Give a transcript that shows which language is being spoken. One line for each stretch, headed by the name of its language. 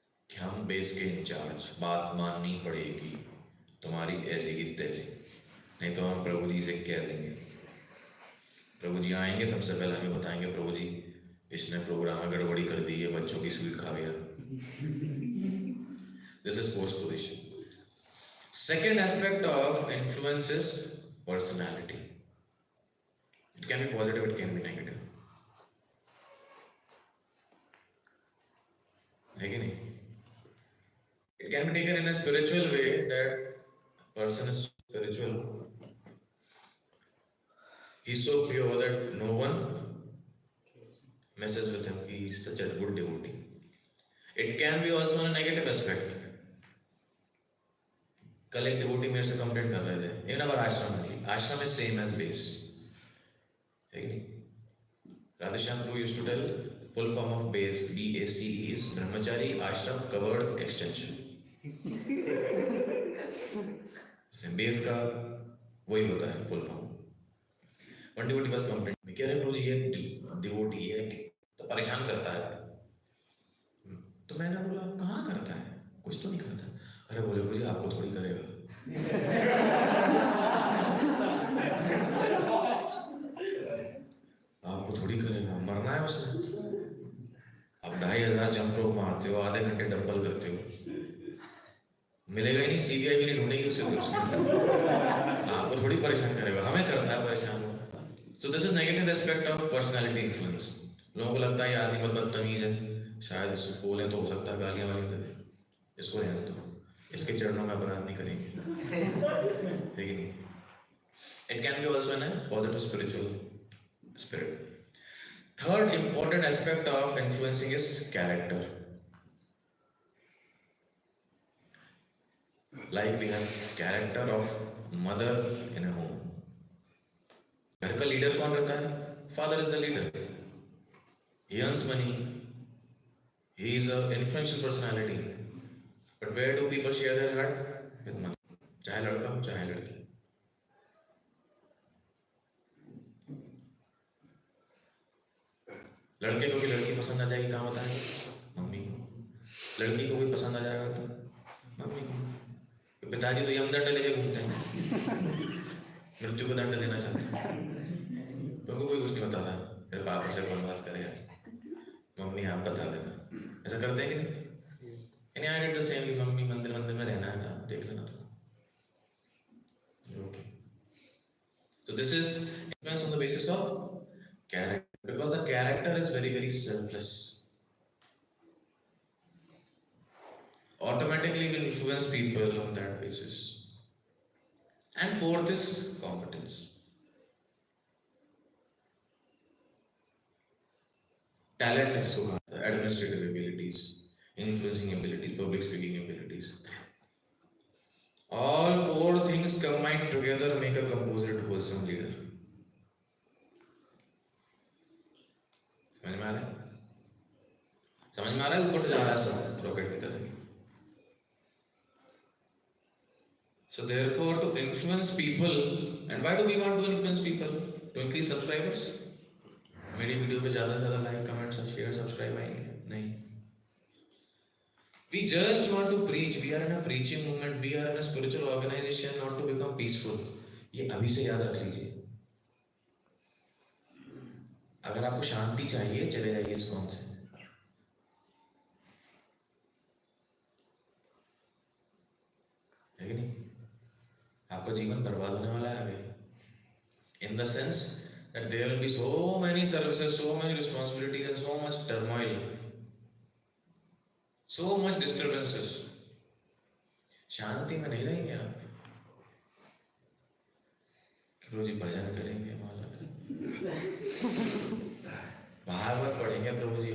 Hindi: कि हम बेस के इंचार्ज, बात माननी पड़ेगी तुम्हारी ऐसी की तैसी, नहीं तो हम प्रभु जी से कह देंगे। प्रभु जी आएंगे, सबसे पहले हमें बताएंगे प्रभु जी इसने प्रोग्राम में गड़बड़ी कर दी है, बच्चों की स्वीट खा गया.
English: This is post position. Second aspect of influence is personality. It can be positive, it can be negative.
Hindi: है कि नहीं?
English: It can be taken in a spiritual way that person is spiritual. He is so pure that no one messes with him. He is such a good devotee. It can be also on a negative aspect.
Hindi: कल एक devotee मेरे से complain कर रहे थे.
English: Even our ashram only. Ashram is same as base.
Hindi: है कि नहीं?
English: Radha Prabhu used to tell full form of base, BACE is Brahmachari Ashram Covered Extension.
Hindi: Base का वही होता है फुल फॉर्म. वन डिवोटी बस कंप्लेंट में कह रहे प्रभु जी ये डिवोटी है तो परेशान करता है. तो मैंने बोला कहाँ करता है, कुछ तो नहीं करता. अरे बोले प्रभु जी आपको थोड़ी करेगा. आपको थोड़ी करेगा, मरना है उसने. अब 2500 जंप रोप मारते हो, आधे घंटे डंबल करते हो, मिलेगा ही नहीं, सीबीआई भी नहीं ढूंढेगी उसे. आपको थोड़ी परेशान करेगा, हमें करता है परेशान.
English: So this is negative aspect of personality influence.
Hindi: लोगों को लगता है ये आदमी बहुत बदतमीज है, शायद इसको बोले तो हो सकता है गालियां वाली दे, इसको रहने दो, इसके चरणों में अपराध नहीं करेंगे. ठीक है.
English: It can be also in positive spiritual spirit. Third important aspect of influencing is character. Like we have character of mother in a home.
Hindi: घर का लीडर कौन रहता है?
English: Father is the leader. He earns money. He is an influential personality. But where do people share their heart? With mother.
Hindi: चाहे लड़का हो चाहे लड़की. लड़के को भी लड़की पसंद आ जाएगी, कहाँ बताएंगे? मम्मी को. लड़की को भी पसंद आ जाएगा तो मम्मी को. पिताजी तो यमदंड लेके घूमते हैं, मृत्यु को दंड देना चाहते हैं, तो कोई कुछ नहीं बताता. फिर पापा से कौन बात करे यार, मम्मी आप बता देना. ऐसा करते हैं कि नहीं?
English: I did the same.
Hindi: Mummy मंदिर में रहना है ना, देख लेना तो.
English: Okay. So this is influence on the basis of character. Because the character is very, very selfless. Automatically will influence people on that basis. And fourth is competence. Talent is so hard. Administrative abilities, influencing abilities, public speaking abilities. All four things combined together make a composite, wholesome leader.
Hindi: समझ में आ रहा है? समझ में आ रहा है? ऊपर से जा रहा है सब रॉकेट की तरह.
English: So therefore, to influence people, and why do we want to influence people? To increase subscribers?
Hindi: मेरी वीडियो पे ज़्यादा से ज़्यादा लाइक, कमेंट्स, शेयर, सब्सक्राइब आएंगे? नहीं.
English: We just want to preach. We are in a preaching movement. We are in a spiritual organization, not to become peaceful.
Hindi: ये अभी से याद रख लीजिए. अगर आपको शांति चाहिए चले जाइए ISKCON से. है कि नहीं? आपका जीवन बर्बाद होने वाला है अभी.
English: In the sense that there will be so many services, so many responsibilities, and so much turmoil, so much disturbances.
Hindi: शांति में नहीं रहेंगे आप. प्रभु जी भजन करेंगे, भागवत पढ़ेंगे प्रभु जी.